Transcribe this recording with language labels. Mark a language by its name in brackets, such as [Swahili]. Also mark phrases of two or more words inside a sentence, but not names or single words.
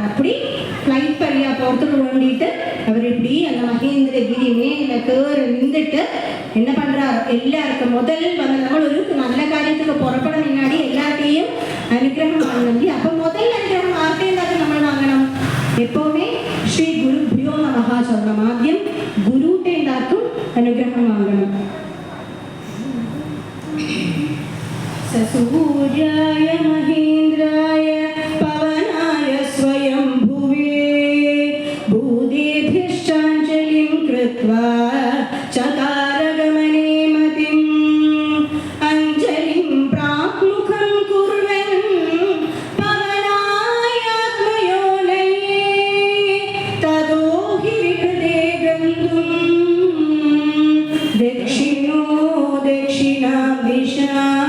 [Tamil] அப்படி ஃபிளைட் வழியா போறதுக்கு வேண்டிட்டு அவர் இப்படி அந்த மகேந்திரகிரி மேல கேறு நின்றுட்டு என்ன பண்றார் எல்லாருக்கும் முதல் வந்து நம்ம ஒரு நல்ல காரியத்துக்கு புறப்பட முன்னாடி எல்லாத்தையும் அனுகிரகம் வாங்கி அப்ப முதல் அனுகிரகம் யார்கிட்டையும் நம்ம வாங்கணும் எப்பவுமே சொல்லണം. [Malayalam] ആദ്യം ഗുരുവിന്റെ എന്താക്കും അനുഗ്രഹം വാങ്ങണം. [Sanskrit] സൂര്യായ മഹേന്ദ്രായ പവനായ സ്വയംഭുവേ ഭൂതേഭ്യശ്ചാഞ്ജലിം കൃത്വാ ചകാരഗമനേ മതിം അഞ്ജലിം പ്രാക്മുഖം കുർവൻ പവനായാത്മയോനയേ തദോ ഹി വിഹൃദേ ഗന്ധും ദക്ഷിണോ ദക്ഷിണാഭിഷാ.